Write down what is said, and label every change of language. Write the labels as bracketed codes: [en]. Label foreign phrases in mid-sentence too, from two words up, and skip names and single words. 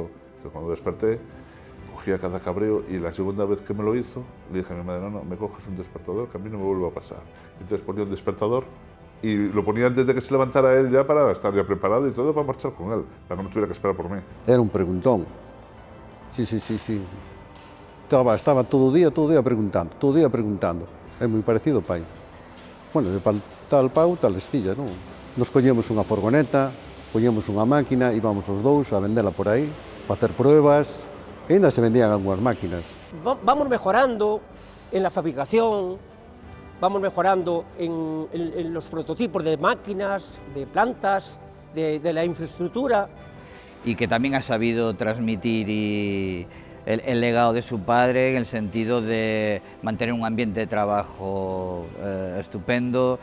[es] Entonces cuando desperté, cogía cada cabreo y la segunda vez que me lo hizo, le dije a mi madre, no, me coges un despertador que a mí no me vuelve a pasar. Entonces ponía un despertador y lo ponía antes de que se levantara él ya para estar ya preparado y todo para marchar con él, para que no tuviera que esperar por mí. Era un preguntón. Sí. [gl] Estaba todo o día preguntando. É moi parecido ao pai. Bueno, de tal pau, tal estilla, non? Nos collemos unha furgoneta, poñemos unha máquina, íbamos os dous a vendela por aí, facer pruebas, e ainda se vendían algunhas máquinas. [es] Vamos mejorando en la fabricación, vamos mejorando en los prototipos de máquinas, de plantas, de la infraestructura. Y que también ha sabido transmitir el legado de su padre en el sentido de mantener un ambiente de trabajo estupendo.